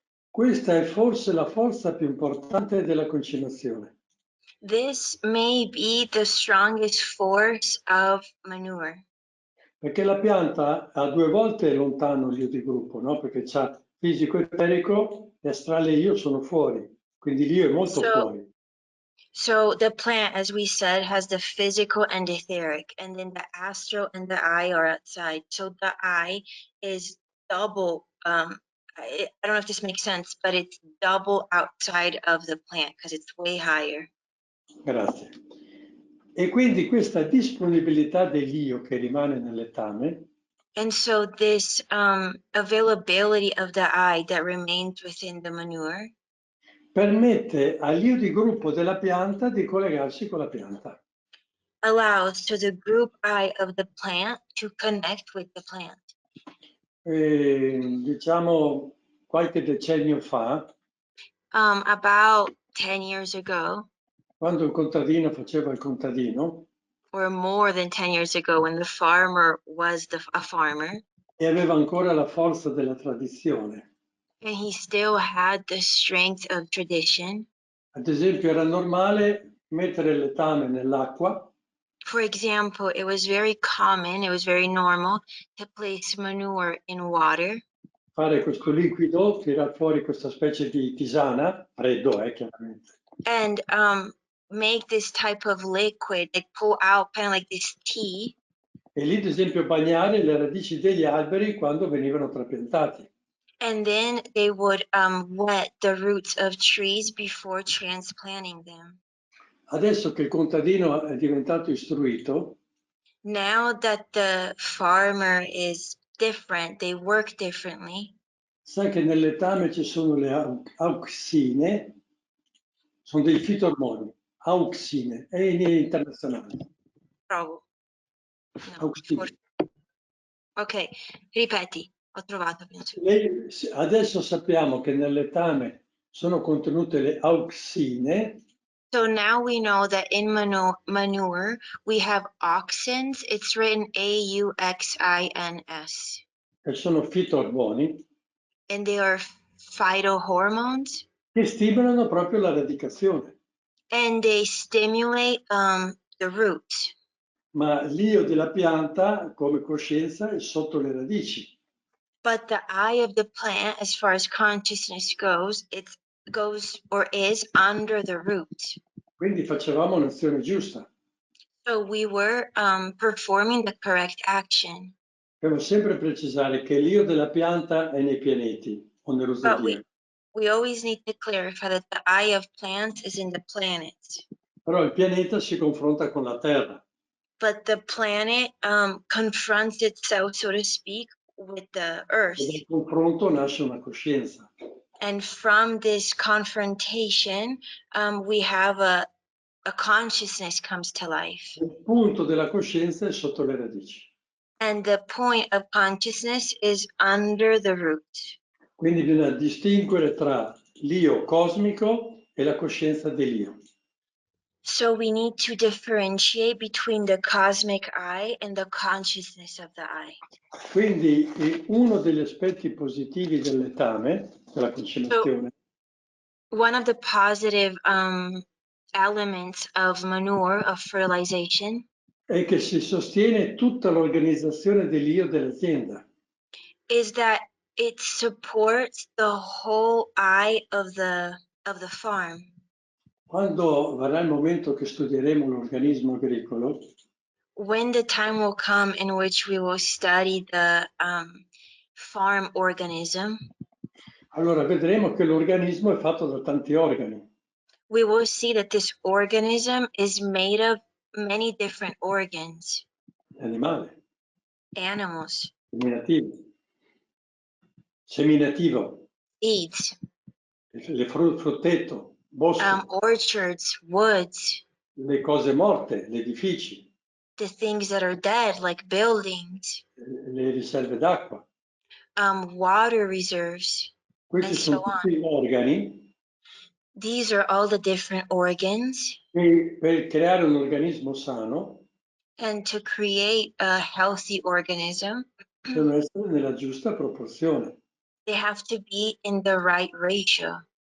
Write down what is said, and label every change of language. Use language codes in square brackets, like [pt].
[it] Questa è forse la forza più importante della concimazione. [en] This may be the strongest force of manure. [it] Perché la pianta ha due volte lontano l'io di gruppo, no? Perché c'ha fisico eterico e astrale io sono fuori, quindi l'io è molto fuori. [en] So the plant, as we said, has the physical and etheric, and then the astral and the I are outside. So the I is double. I don't know if this makes sense, but it's double outside of the plant because it's way higher. [it] Grazie. E quindi questa disponibilità dell'io che rimane nel letame [en] And so this availability of the I that remains within the manure [it] permette all'io di gruppo della pianta di collegarsi con la pianta. [en] Allows to the group I of the plant to connect with the plant. [it] Diciamo qualche decennio fa, [en] About 10 years ago, [it] quando il contadino faceva il contadino [en] or more than 10 years ago, when the farmer was a farmer, [it] e aveva ancora la forza della tradizione. [en] and he still had the strength of tradition. [it] Ad esempio era normale mettere il letame nell'acqua [en] For example, it was very common, it was very normal to place manure in water [it] fare questo liquido, tirar fuori questa specie di tisana, freddo chiaramente, [en] and make this type of liquid, like pull out kind of like this tea, [it] e lì ad esempio bagnare le radici degli alberi quando venivano trapiantati. [en] and then they would wet the roots of trees before transplanting them. [it] Adesso che il contadino è diventato istruito, [en] Now that the farmer is different, they work differently. [it] sa che nel letame ci sono le auxine, sono dei fitormoni, auxine, è in internazionale. Bravo. No, Auxine. ok, ripeti, ho trovato. Penso. Adesso sappiamo che nel letame sono contenute le auxine. [en] So now we know that in manure we have auxins. It's written AUXINS. [it] Che sono fitormoni, [en] And they are phytohormones. [it] che stimolano proprio la radicazione. [en] And they stimulate the roots. [it] Ma l'io della pianta, come coscienza, è sotto le radici. [en] But the I of the plant, as far as consciousness goes, it goes or is under the roots. [it] Quindi facevamo un'azione giusta. [en] So we were performing the correct action. [it] Devo sempre precisare che l'io della pianta è nei pianeti o nello [en] But [it] zodiaco. [en] we always need to clarify that the I of plants is in the planets. [it] Però il pianeta si confronta con la Terra. [en] But the planet confronts itself, so to speak, with the Earth. [it] E dal confronto nasce una coscienza. [en] And from this confrontation, we have a consciousness comes to life. [it] Il punto della coscienza è sotto le radici. [en] And the point of consciousness is under the root. [it] Quindi bisogna distinguere tra l'io cosmico e la coscienza dell'io. [en] So we need to differentiate between the cosmic I and the consciousness of the I. [it] Quindi uno degli aspetti positivi del letame, della consumazione, [en] One of the positive elements of manure, of fertilization, [it] è che si sostiene tutta l'organizzazione dell'io dell'azienda. [en] is that it supports the whole I of the farm. [it] Quando verrà il momento che studieremo l'organismo agricolo, [en] When the time will come in which we will study the farm organism, [it] allora vedremo che l'organismo è fatto da tanti organi. [en] we will see that this organism is made of many different organs. [it] Animale, [en] Animals, [it] seminativo, [en] seeds, [it] frutteto, bosco, [en] orchards, woods, [it] le cose morte, gli edifici, [en] the things that are dead, like buildings, [it] le riserve d'acqua. [en] water reserves, [it] Questi [en] and [it] sono [en] so on. [it] tutti organi [en] These are all the different organs. [it] che per creare un organismo sano [en] And to create a healthy organism, [it] devono essere nella giusta proporzione. [en] they have to be in the right ratio.